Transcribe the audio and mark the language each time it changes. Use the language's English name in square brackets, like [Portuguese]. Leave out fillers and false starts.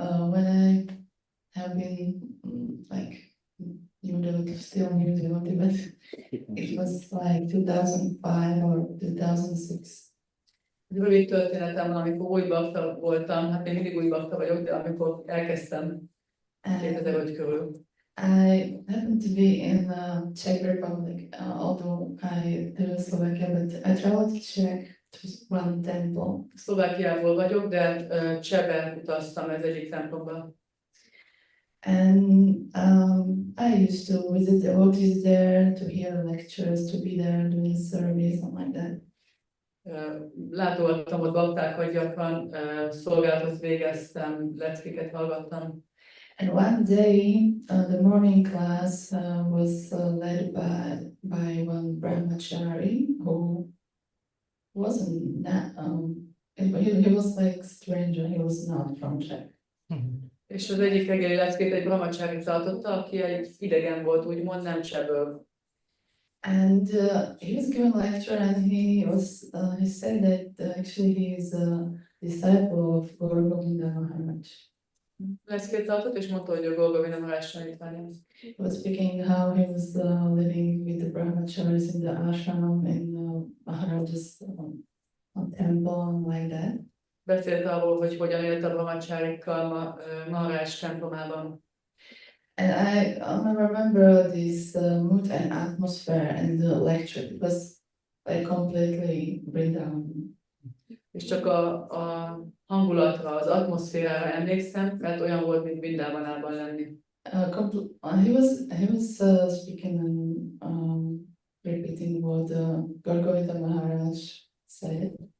[English] When I have been like still new devotee, but it was like 2005 or 2006. [Hungarian] Rövid történetem van, amikor új bakta voltam, hát még mindig új bakta vagyok, de amikor elkezdtem 2005 körül. [English] I happened to be in Czech Republic, although I live in Slovakia, but I traveled to Czech to one temple. [Hungarian] Szlovákiából vagyok, de Csehbe utaztam ez egyik templomba. [English] And I used to visit devotees there, to hear lectures, to be there doing service, something like that. [Hungarian] Látogattam ott baktákat gyakran, szolgálatot végeztem, leckéket hallgattam. [English] And one day, the morning class was led by one brahmachari who wasn't that, he was like stranger, he was not from Czech. [Hungarian] És az egyik reggeli leckét egy brahmacsári tartotta, aki egy idegen volt, úgymond nem Csehből. [English] And he was given a lecture, and he said that actually he is a disciple of Govinda Maharaj. [Hungarian] Leckét tartott, és mondta, hogy a Govinda Maharaj tanítványa. [English] He was speaking how he was living with the brahmacharis in the ashram in Maharaja's temple, like that. [Hungarian] Beszélt arról, hogy hogyan élt a brahmacsárikkal Maharaj templomában. [English] And I remember this mood and atmosphere and the lecture. It was like completely Vrindavan. [Hungarian] És csak a hangulatra, az atmoszférára emlékszem, mert olyan volt, mint Vrindavanában lenni. [English] He was speaking in repeating what Govinda Maharaj said.